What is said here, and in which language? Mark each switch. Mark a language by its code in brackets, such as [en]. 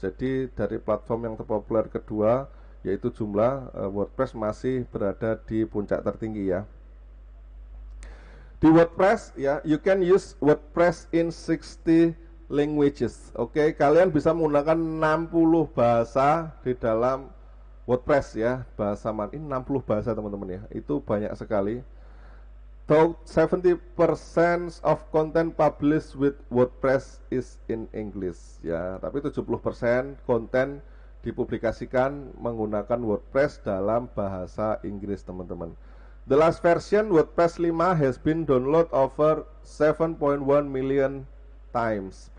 [id] Jadi dari platform yang terpopuler kedua, yaitu jumlah, WordPress masih berada di puncak tertinggi ya. Di WordPress ya, [en] you can use WordPress in 60 languages. [id] Oke, kalian bisa menggunakan 60 bahasa di dalam WordPress ya. Bahasa ini 60 bahasa teman-teman ya. Itu banyak sekali. [en] Though 70% of content published with WordPress is in English [id] ya. Tapi 70% konten dipublikasikan menggunakan WordPress dalam bahasa Inggris teman-teman. [en] The last version WordPress 5 has been download over 7.1 million times.